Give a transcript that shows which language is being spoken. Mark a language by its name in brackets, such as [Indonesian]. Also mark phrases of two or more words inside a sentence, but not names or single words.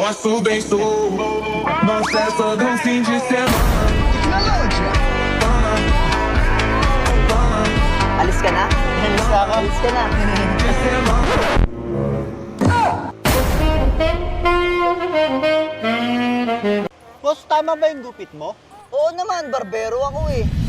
[Portuguese] muito bem, sou. Nossa, essa dancinha de semana. [Filipino] Alis ka na? Alis na ako. Alis ka na. Boss, tama ba yung gupit mo? Oo naman, barbero ako eh.